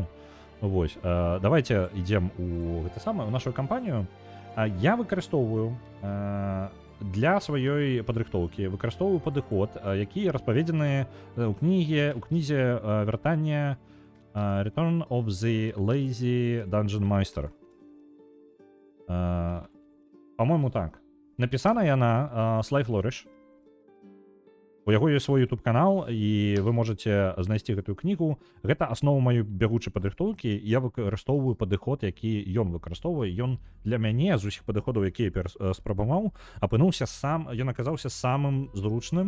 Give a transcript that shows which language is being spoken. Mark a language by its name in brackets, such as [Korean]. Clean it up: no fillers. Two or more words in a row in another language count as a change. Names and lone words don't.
[Belarusian] Вось, давайте ідзем у гэта самае, у нашу кампанію. Я выкарыстоўваю для сваёй падрыхтоўкі, выкарыстоўваю падыход, які распаведзены ў кнізе вяртання Return of the Lazy Dungeon Master. [Russian] По-моему, так. [Belarusian] Напісана яна Sly Flourish. У яго ёсць свой YouTube канал, і [Russian] вы можете [Belarusian] знайсці гэтую кнігу. Гэта аснова маёй бягучай падрыхтоўкі. Я выкарыстоўваю падыход, які ён выкарыстоўвае. Ён для мяне з усіх падыходаў, якія я спрабаваў, ён аказаўся самым зручным.